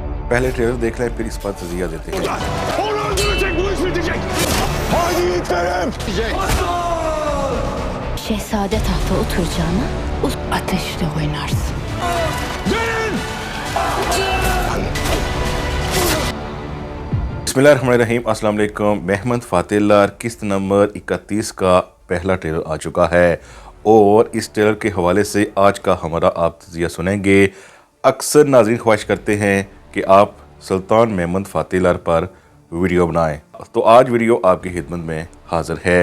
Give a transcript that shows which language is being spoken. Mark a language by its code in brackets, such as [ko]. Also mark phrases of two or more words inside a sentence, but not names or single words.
[ur] پہلے ٹریلر دیکھ لیں پھر اس پر تجزیہ دیتے ہیں. [tr] Onu öldürecek, bu iş bitecek. Hadi yiğitlerim. Şehzade tahta oturacağına ateşle oynarsın. Gelin. [ar] بسم الله الرحمن الرحيم، السلام عليكم. [ur] مہمد فاتح لار قسط نمبر 31 کا پہلا ٹریلر آ چکا ہے اور اس ٹریلر کے حوالے سے آج کا ہمارا آپ تجزیہ سنیں گے. اکثر ناظرین خواہش کرتے ہیں کہ آپ سلطان مہمد فاتح لار پر ویڈیو بنائیں، تو آج ویڈیو آپکی خدمت میں حاضر ہے.